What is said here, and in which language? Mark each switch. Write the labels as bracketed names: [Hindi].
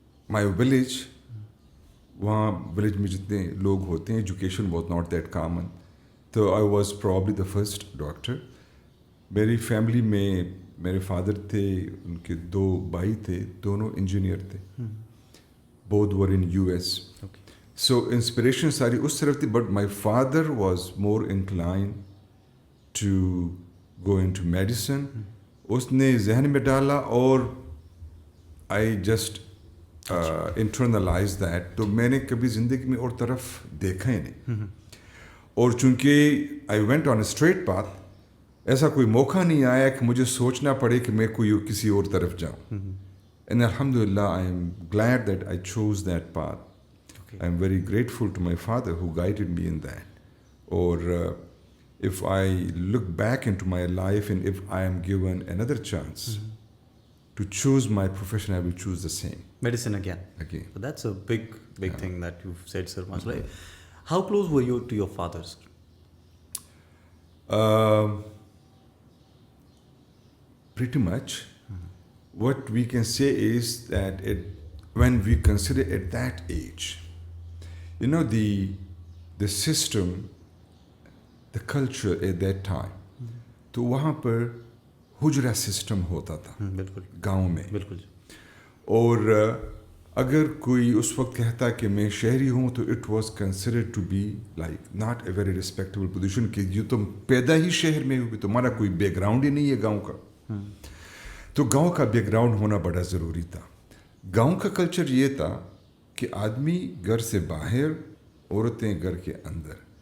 [English] My village, [Hindi] वहाँ village में जितने लोग होते हैं, [English] education was not that common. तो I was probably the first doctor. [Hindi] मेरी फैमिली में मेरे फादर थे, उनके 2 भाई थे, दोनों इंजीनियर थे. [English] Both were in US. Okay. So inspiration [Hindi] सारी उस तरफ थी, [English] but my father was more inclined to go into medicine. [Hindi] उसने जहन में डाला और [English] I just internalized that. [Hindi] तो मैंने कभी ज़िंदगी में और तरफ देखा ही नहीं. और चूंकि [English] I went on a straight path, [Hindi] ऐसा कोई मौका नहीं आया कि मुझे सोचना पड़े कि मैं कोई किसी और तरफ जाऊं. [English] And alhamdulillah, I am glad that I chose that path. Okay. I am very grateful to my father who guided me in that. Or if I look back into my life and if I am given another chance to choose my profession, I will choose the same. Medicine again. Again. So that's a big thing that you've said, sir. MashaAllah. How close were you to your father, sir? Pretty much. What we can say is that when we consider at that age, you know, the system, the culture at that time, [Hindi] तो वहाँ पर हुजरा system होता था बिल्कुल गाँव में. बिल्कुल. और अगर कोई उस वक्त कहता कि मैं शहरी हूँ तो [English] it was considered to be like not a very respectable position [Hindi] कि ये तुम पैदा ही शहर में हो, तुम्हारा कोई बैकग्राउंड ही नहीं है गांव का. तो गांव का बैकग्राउंड होना बड़ा ज़रूरी था. गांव का कल्चर ये था कि आदमी घर से बाहर, औरतें घर के अंदर.